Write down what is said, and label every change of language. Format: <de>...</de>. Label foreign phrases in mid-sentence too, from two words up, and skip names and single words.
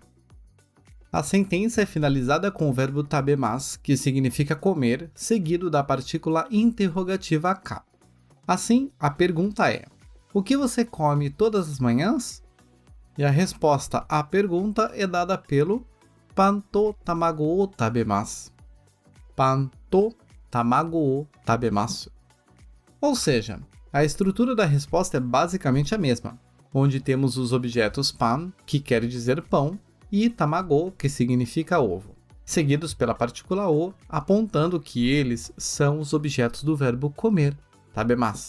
<pt>A sentença é finalizada com o verbo tabemasu, que significa comer, seguido da partícula interrogativa ka. Assim, a pergunta é: o que você come todas as manhãs? E a resposta à pergunta é dada pelo</pt> <ja>パンとたまごをたべます. パンとたまごをたべます.</ja> <pt>Ou seja, a estrutura da resposta é basicamente a mesma, onde temos os objetos pan, que quer dizer pão, e tamago, que significa ovo, seguidos pela partícula o, apontando que eles são os objetos do verbo comer, tabemasu.</pt>